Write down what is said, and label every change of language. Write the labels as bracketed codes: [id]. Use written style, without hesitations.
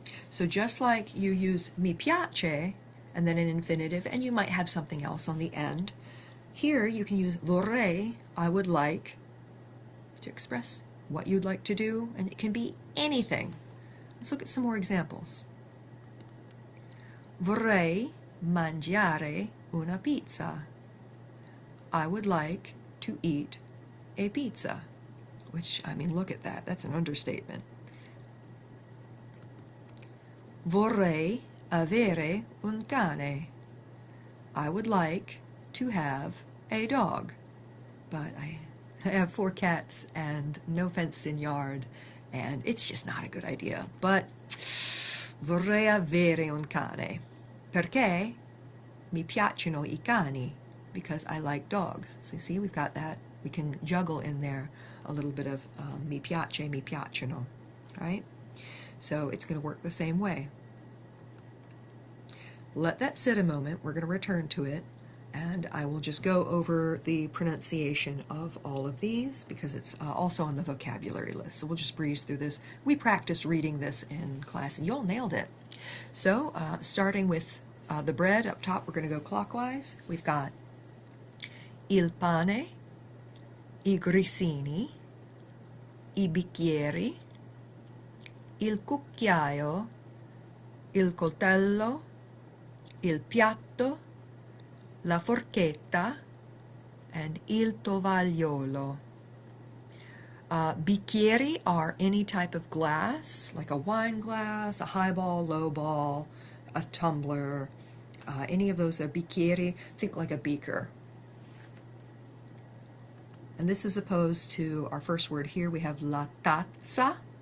[en] So just like you use [it] mi piace [en] and then an infinitive, and you might have something else on the end, here you can use vorrei, I would like, to express what you'd like to do, and it can be anything. Let's look at some more examples. [it] Vorrei mangiare una pizza. [en] I would like to eat a pizza. Which, I mean, look at that. That's an understatement. [it] Vorrei avere un cane. [en] I would like to have a dog. But I have 4 cats and no fenced-in yard, and it's just not a good idea. But [it] vorrei avere un cane. Perché mi piacciono I cani. [en] Because I like dogs. So see, we've got that. We can juggle in there a little bit of [it] mi piace, mi piacciono, [en] right? So it's going to work the same way. Let that sit a moment. We're going to return to it, and I will just go over the pronunciation of all of these because it's also on the vocabulary list. So we'll just breeze through this. We practiced reading this in class, and you all nailed it. So starting with the bread up top, we're going to go clockwise. We've got [it] il pane, I grissini, I bicchieri, il cucchiaio, il coltello, il piatto, la forchetta, and il tovagliolo. [en] Bicchieri are any type of glass, like a wine glass, a highball, lowball, a tumbler, any of those are bicchieri. Think like a beaker. And this is opposed to our first word here. We have la tazza.